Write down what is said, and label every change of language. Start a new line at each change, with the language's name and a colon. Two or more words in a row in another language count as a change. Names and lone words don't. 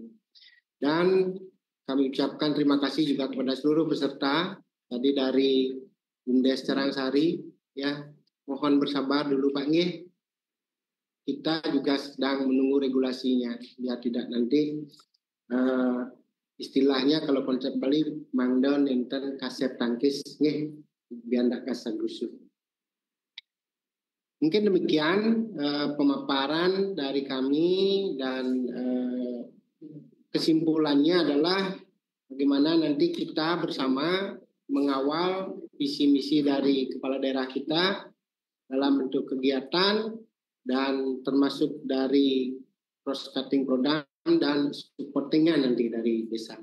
Indonesian: Dan kami ucapkan terima kasih juga kepada seluruh peserta tadi dari BUMDes Carangsari, ya. Mohon bersabar dulu Pak Nggih. Kita juga sedang menunggu regulasinya biar tidak nanti istilahnya kalau konsep Bali
Balinese: mangdon enten kasep tangkis nggih
Indonesian: biar ndak kasar rusuh. Mungkin demikian pemaparan dari kami dan kesimpulannya adalah bagaimana nanti kita bersama mengawal visi misi dari kepala daerah kita dalam bentuk kegiatan dan termasuk dari
English: cross cutting program
Indonesian: dan supportingnya nanti dari desa.